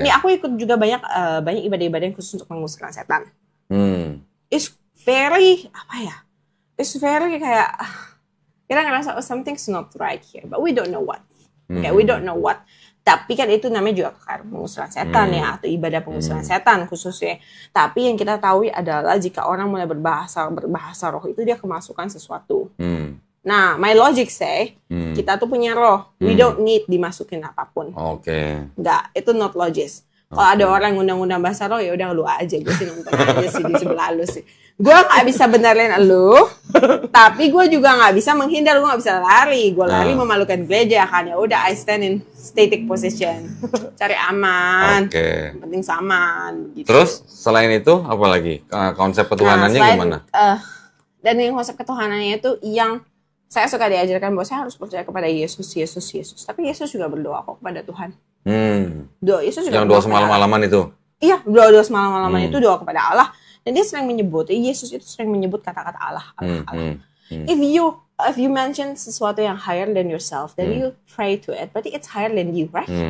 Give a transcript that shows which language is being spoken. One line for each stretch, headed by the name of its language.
Indonesian: Ini aku ikut juga banyak ibadah-ibadah yang khusus untuk mengusirkan setan.
English: It's very
Indonesian: apa ya?
English: It's very
Indonesian: kayak kita ngerasa
English: something's not right here, but we don't know what. Okay, we don't know what.
Indonesian: Tapi kan itu namanya juga pengusiran setan ya, atau ibadah pengusiran setan khususnya. Tapi yang kita tahu adalah jika orang mulai berbahasa roh itu dia kemasukan sesuatu. Nah,
English: my logic say
Indonesian: kita tuh punya roh,
English: we don't need
Indonesian: dimasukin apapun. Oke. Enggak, itu not logis. Kalau ada orang ngundang-ngundang bahasa roh ya udah lu aja, gue sih nonton aja sih di sebelah lu sih. Gue nggak bisa benerin lu, tapi gue juga nggak bisa menghindar, gue nggak bisa lari. Gue lari memalukan gereja kan, ya udah
English: I stand in static position,
Indonesian: cari aman, penting saman. Gitu. Terus selain itu apa lagi konsep ketuhanannya gimana? Dan yang konsep ketuhanannya itu yang saya suka diajarkan bahwa saya harus percaya kepada Yesus. Tapi Yesus juga berdoa kok kepada Tuhan. Doa Yesus juga. Yang doa semalam-malaman itu? Iya, doa semalam-malaman itu doa kepada Allah. Dan dia sering menyebut, Yesus itu sering menyebut kata-kata Allah.
English: If you mention
Indonesian: sesuatu yang
English: higher than yourself, then you pray to it,
Indonesian: berarti
English: it's higher than you, right?